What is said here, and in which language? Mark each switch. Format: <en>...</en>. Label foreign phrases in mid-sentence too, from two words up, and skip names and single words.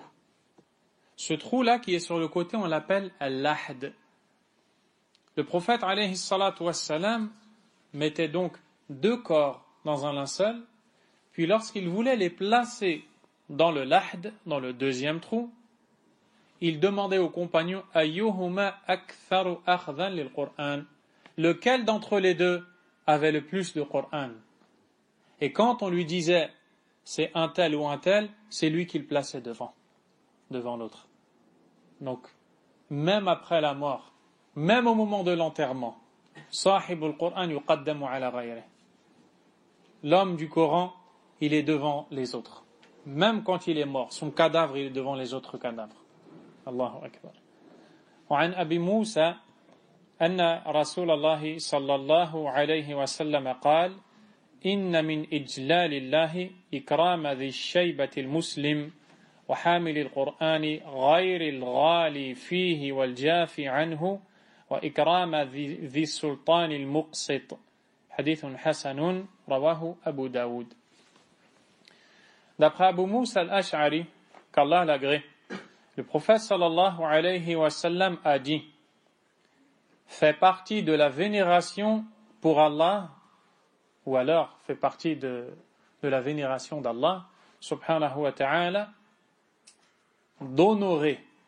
<fr>Ce trou-là qui est sur le côté, on l'appelle al-lahd. Le prophète</fr> <ar>عليه الصلاة والسلام</ar> <fr>mettait donc deux corps dans un linceul, puis lorsqu'il voulait les placer dans le lahd, dans le deuxième trou, il demandait aux compagnons</fr> <ar>أيهما أكثر أخذا للقرآن,</ar> <fr>lequel d'entre les deux avait le plus de Qur'an. Et quand on lui disait c'est un tel ou un tel, c'est lui qui le plaçait devant l'autre. Donc, même après la mort, même au moment de l'enterrement,</fr> <ar>صاحب القرآن يقدم على غيره.</ar> <fr>L'homme du Coran, il est devant les autres. Même quand il est mort, son cadavre, il est devant les autres cadavres.</fr> <ar>الله أكبر. وعن أبي موسى أن رسول الله صلى الله عليه وسلم قال إن من إجلال الله إكرام ذي الشيبة المسلم وحامل القرآن غير الغالي فيه والجاف عنه وإكرام ذي السلطان المقسط. حديث حسن رواه أبو داود.</ar> <fr>D'après Abu Musa al-Ash'ari, qu'Allah l'agrée, le prophète</fr> <ar>صلى الله عليه وسلم</ar> <fr>a dit fait partie de la vénération pour Allah, ou alors fait partie de la vénération d'Allah</fr> <ar>سبحانه وتعالى,</ar> <fr>d'honorer</fr>